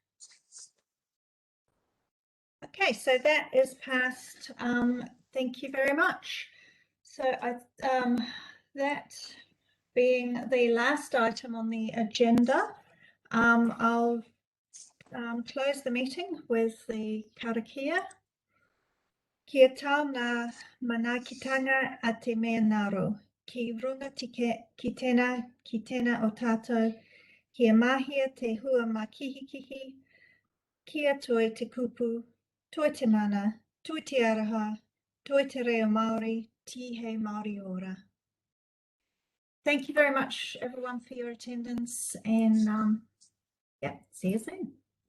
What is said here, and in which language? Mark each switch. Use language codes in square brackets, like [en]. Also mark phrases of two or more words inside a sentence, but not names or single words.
[en] Okay, so that is passed. Thank you very much. So that being the last item on the agenda, I'll close the meeting with the karakia. [mi] Kia tau ngā manakitanga a te mea ngaro. Ki runga ki tēnā o tātou. Kia mahia te hua makihikihi. Kia toi te kupu. Toi te mana. Toi te araha. Toi te reo Māori. Tihe Māori ora. [en] Thank you very much, everyone, for your attendance, and yeah, see you soon.